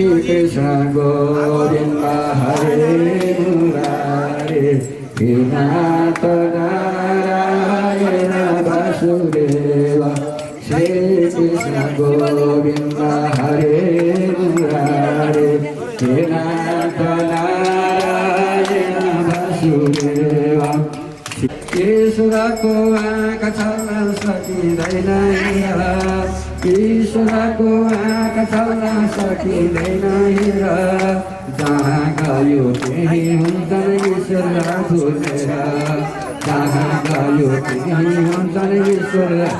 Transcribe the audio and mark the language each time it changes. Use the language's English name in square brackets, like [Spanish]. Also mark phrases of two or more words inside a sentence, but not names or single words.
[Sanskrit] कृष्ण गोविंद हरे मुरारे हे नाथ नारायण वासुदेव श्री कृष्ण गोविंद हरे मुरारे हे नाथ नारायण वासुदेव [Nepali] ईश्वर को आँख छल्न सकिँदैन ईश्वर को आँख छल्न सकिँदैन जहाँ गयो त्यही हुन्छन् ईश्वर फुलेर जहाँ गयो त्यही हुन्छन् ईश्वर